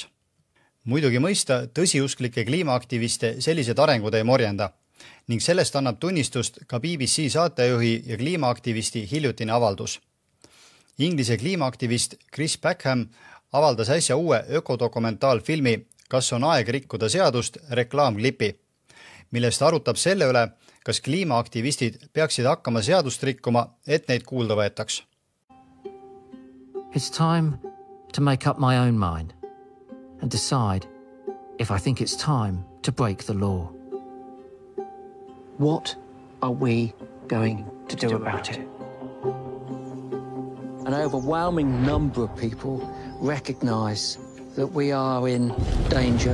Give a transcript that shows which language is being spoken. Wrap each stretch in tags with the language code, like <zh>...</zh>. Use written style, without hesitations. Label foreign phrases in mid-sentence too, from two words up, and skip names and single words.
<et>Muidugi mõista tõsiusklike kliimaaktiviste sellised arengud ei morjenda ning sellest annab tunnistust ka BBC saatejuhi ja kliimaaktivisti hiljutine avaldus. Inglise kliimaaktivist Chris Packham avaldas äsja uue ökodokumentaalfilmi Kas on aeg rikkuda seadust reklaamklipi, millest arutab selle üle, kas kliimaaktivistid peaksid hakkama seadust rikkuma, et neid kuulda võetaks.</et> <en>It's time to make up my own mind and decide if I think it's time to break the law. What are we going to do about it? An overwhelming number of people recognize that we are in danger.</en>